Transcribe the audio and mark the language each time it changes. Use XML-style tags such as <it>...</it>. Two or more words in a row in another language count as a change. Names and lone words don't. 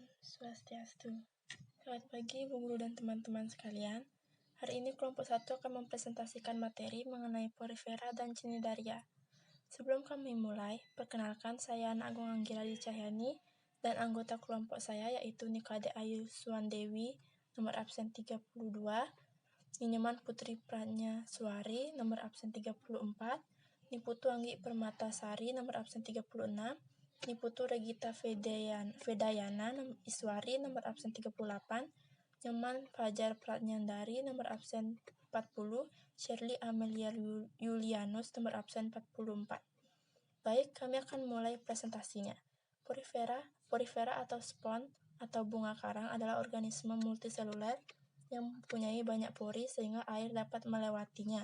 <id>Swastiastu. Selamat pagi Bu Guru dan teman-teman sekalian. Hari ini kelompok 1 akan mempresentasikan materi mengenai Porifera dan Cnidaria. Sebelum kami mulai, perkenalkan saya Ana Agung Anggiradi Cahyani dan anggota kelompok saya yaitu Nikade Ayu Suwandewi, nomor absen 32, Ninyaman Putri Pranya Suari, nomor absen 34, Niputu Anggi Permatasari, nomor absen 36, Niputu Regita Vedayana Iswari, nomor absen 38, Nyoman Fajar Pratnyandari, nomor absen 40, Shirley Amelia Yulianus, nomor absen 44. Baik, kami akan mulai presentasinya. Porifera atau spon atau bunga karang adalah organisme multiseluler yang mempunyai banyak pori sehingga air dapat melewatinya.</id>